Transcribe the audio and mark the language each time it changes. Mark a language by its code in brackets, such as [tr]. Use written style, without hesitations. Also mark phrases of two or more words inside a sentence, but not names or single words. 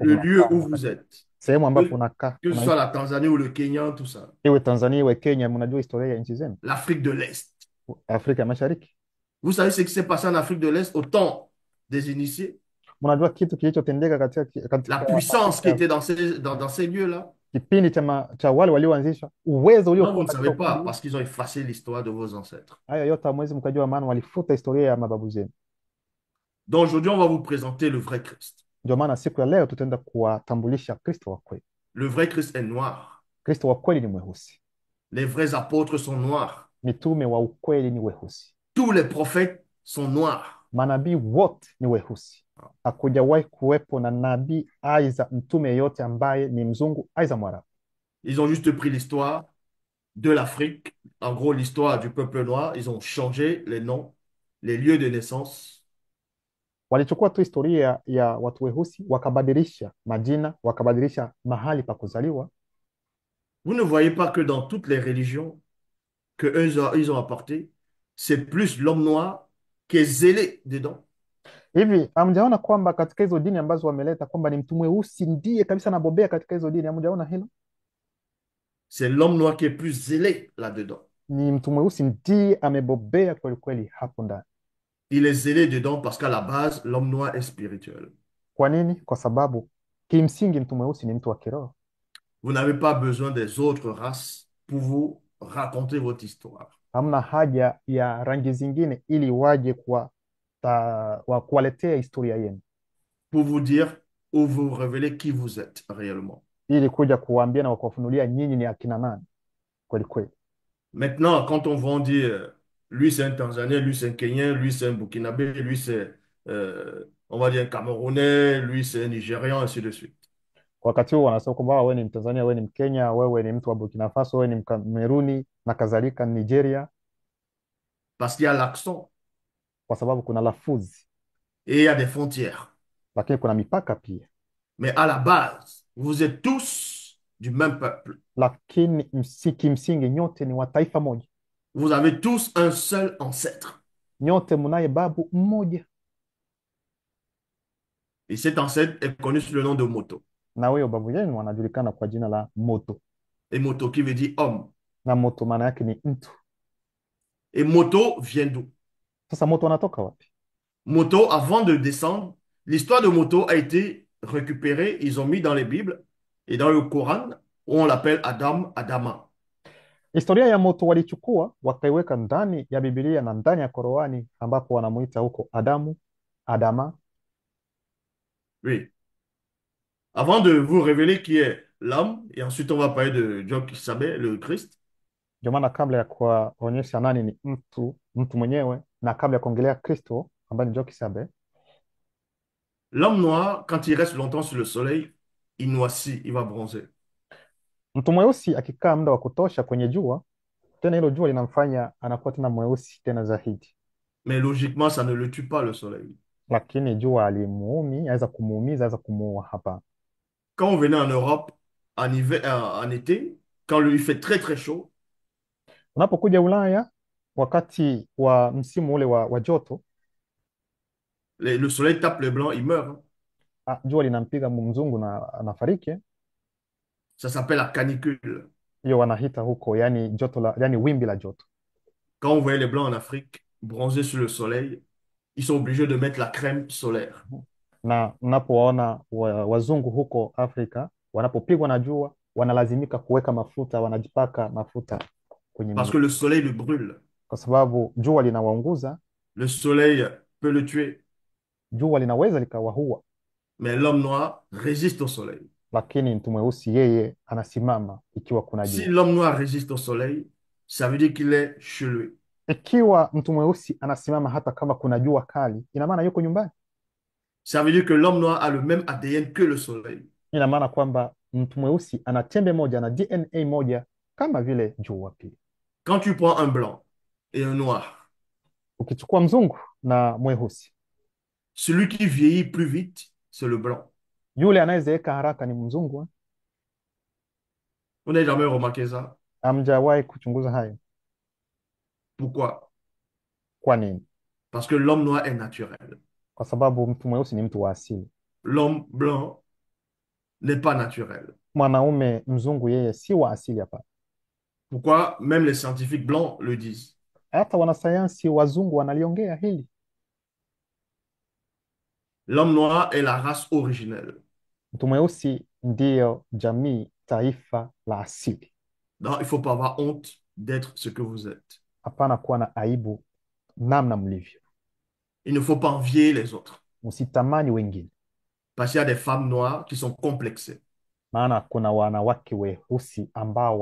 [fr] Le lieu [sw] mnakaa, [fr] où vous êtes? [sw] sehemu ambapo [fr] Que, [sw] unakaa, [fr] que ce soit la Tanzanie ou le Kenya, tout ça. [sw] iwe Tanzania iwe Kenya, mnajua historia ya nchi zenu. [fr] L'Afrique de l'Est. [sw] Afrika ya Mashariki, [fr] Vous savez ce qui s'est passé en Afrique de l'Est au temps des initiés? [sw] mnajua kitu kilichotendeka [fr] La [sw] katika [fr] puissance qui [sw] Afrika [fr] était dans ces lieux-là? [sw] kipindi cha wale walioanzisha, uwezo [fr] Non, vous [sw] uliokuwa [fr] ne [sw] katika [fr] savez pas, [sw] ukumbi. [fr] parce qu'ils ont effacé l'histoire de vos ancêtres. [sw] Hayo yote hamwezi mkajua, maana walifuta historia ya mababu zenu. [fr] Donc aujourd'hui, on va vous présenter le vrai Christ. [sw] Ndio maana siku ya leo tutaenda kuwatambulisha Kristo wa kweli. [fr] Le vrai Christ est noir. [sw] Kristo wa kweli ni mweusi, [fr] Les vrais apôtres sont noirs. [sw] mitume wa ukweli ni weusi, [fr] Tous les prophètes sont noirs. [sw] manabii wote ni weusi. Hakujawahi kuwepo na nabii aiza mtume yeyote ambaye ni mzungu aiza mwarabu. [fr] Ils ont juste pris l'histoire de l'Afrique, en gros l'histoire du peuple noir. Ils ont changé les noms, les lieux de naissance. [sw] Walichukua tu historia ya watu weusi wakabadilisha majina, wakabadilisha mahali pa kuzaliwa. [fr] Vous ne voyez pas que dans toutes les religions que ils ont apportées, c'est plus l'homme noir qui est zélé dedans. [sw] Hivi hamjaona kwamba katika hizo dini ambazo wameleta kwamba ni mtu mweusi ndiye kabisa anabobea katika hizo dini? Hamjaona hilo? [fr] C'est l'homme noir qui est plus zélé là-dedans. [sw] Ni mtu mweusi ndiye amebobea kweli kweli hapo ndani. [fr] Il est zélé dedans parce qu'à la base, l'homme noir est spirituel. [sw] Kwa nini? Kwa sababu kimsingi mtu mweusi ni mtu wa kiroho. [fr] Vous n'avez pas besoin des autres races pour vous raconter votre histoire. [sw] Hamna haja ya rangi zingine ili waje kuwaletea historia yenu, [fr] Pour vous dire ou vous révéler qui vous êtes réellement. [sw] ili kuja kuwaambia na kuwafunulia nyinyi ni akina nani kweli kweli. [fr] Maintenant, quand on va dire, lui c'est un Tanzanien, lui c'est un Kenyan, lui c'est un Burkinabé, lui c'est, on va dire, un Camerounais, lui c'est un Nigérian, ainsi de suite. [sw] Wakati huo wanasema kwamba wewe ni Mtanzania, wewe ni Mkenya, wewe ni mtu wa Burkina Faso, wewe ni Mkameruni na kadhalika, Nigeria, [fr] Parce qu'il y a l'accent [sw] kwa sababu kuna lafuzi, [fr] et il y a des frontières. [sw] lakini kuna mipaka pia. [fr] Mais à la base, vous êtes tous du même peuple. [sw] Lakini kimsingi nyote ni wa taifa moja, [fr] Vous avez tous un seul ancêtre. [sw] nyote mnaye babu mmoja, [fr] Et cet ancêtre est connu sous le nom de Moto. [sw] na huyo babu yenu anajulikana kwa jina la Moto, [fr] Et Moto qui veut dire homme. [sw] na Moto maana yake ni mtu. [fr] Et Moto vient d'où? [sw] Sasa Moto anatoka wapi? [fr] Moto, avant de descendre, l'histoire de Moto a été récupérée, ils ont mis dans les Bibles et dans le Coran, où on l'appelle Adam, Adama. [sw] Historia ya Moto walichukua wakaiweka ndani ya Biblia na ndani ya Qur'ani, ambapo wanamuita huko Adamu, Adama. [fr] Oui. Avant de vous révéler qui est l'homme, et ensuite on va parler de Dieu qui savait, le Christ. [sw] Ndio maana kabla ya kuwaonyesha nani ni mtu mwenyewe, na kabla ya kuongelea Kristo ambaye ni Joki Sabe, [fr] L'homme noir, quand il reste longtemps sur le soleil, il noircit, il va bronzer. [sw] mtu mweusi akikaa muda wa kutosha kwenye jua, tena hilo jua linamfanya anakuwa tena mweusi tena zaidi. [fr] Mais logiquement, ça ne le tue pas, le soleil. [sw] Lakini jua alimuumi, aweza kumuumiza, aweza kumuua. Hapa [fr] Quand on venait en Europe, en hiver, en été, quand il fait très très chaud, [sw] unapokuja Ulaya wakati wa msimu ule wa joto, [fr] Le soleil tape les blancs, ils meurent, hein. [sw] Ah, jua linampiga mzungu na anafariki eh? [fr] Ça s'appelle la canicule. [sw] Hiyo wanahita huko, yani joto la, yani wimbi la joto. [fr] Quand on voyait les blancs en Afrique bronzer sur le soleil, ils sont obligés de mettre la crème solaire. [sw] Na unapowaona wazungu huko Afrika wanapopigwa na jua wanalazimika kuweka mafuta, wanajipaka mafuta kwenye [fr] Parce [sw] mwili [fr] que le soleil le brûle. [sw] kwa sababu jua linawaunguza. [fr] Le soleil peut le tuer, [sw] Jua linaweza likawaua, [fr] mais l'homme noir résiste au soleil. [sw] lakini mtu mweusi yeye anasimama ikiwa kuna [fr] Si [sw] jua. [fr] l'homme noir résiste au soleil, ça veut dire qu'il est chez lui. [sw] Ikiwa mtu mweusi anasimama hata kama kuna jua kali, ina maana yuko nyumbani. [fr] Ça veut dire que l'homme noir a le même ADN que le soleil. [sw] Ina maana kwamba mtu mweusi ana chembe moja na DNA moja kama vile jua pia. [fr] Quand tu prends un blanc et un noir, [sw] Ukichukua mzungu na mweusi, [fr] celui qui vieillit plus vite, c'est le blanc. [sw] yule anayezeeka haraka ni mzungu eh? [fr] Vous n'avez jamais remarqué ça? [sw] Hamjawahi kuchunguza hayo? [fr] Pourquoi? [sw] Kwa nini? [fr] Parce que l'homme noir est naturel. [sw] Kwa sababu mtu mweusi ni mtu wa asili. [fr] L'homme blanc n'est pas naturel. [sw] Mwanaume mzungu yeye si wa asili hapa. [fr] Pourquoi? Même les scientifiques blancs le disent. [sw] Hata wanasayansi wazungu wanaliongea hili. [fr] L'homme noir est la race originelle. [sw] Mtu mweusi ndiyo jamii, taifa la asili. [fr] Donc, il ne faut pas avoir honte d'être ce que vous êtes. [sw] Hapana kuwa na aibu namna mlivyo. [fr] Il ne faut pas envier les autres. [sw] Msitamani wengine, [fr] Parce qu'il y a des femmes noires qui sont complexées. [sw] maana kuna wanawake weusi ambao